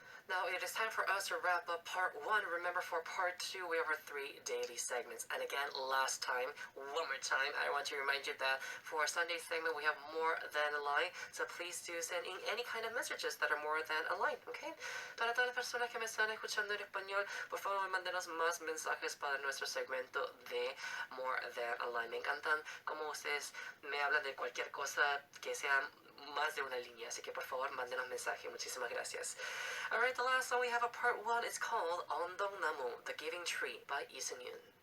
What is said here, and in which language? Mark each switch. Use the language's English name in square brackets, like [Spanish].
[English] Now it is time for us to wrap up part 1. Remember, for part 2, we have our 3 daily segments. And again, last time, one more time, I want to remind you that for our Sunday segment, we have more than a line. So please do send in any kind of messages that are more than a line, okay? [Spanish] Para toda la persona que me están escuchando en español, por favor, mándenos más mensajes para nuestro segmento de More Than a Line. Me encantan cómo ustedes me hablan de cualquier cosa que sea más de una línea, así que por favor mándenos mensaje. Muchísimas gracias. [English] Alright, the last song we have a part 1 is called Ondong Namu, The Giving Tree by Lee Seung-yoon.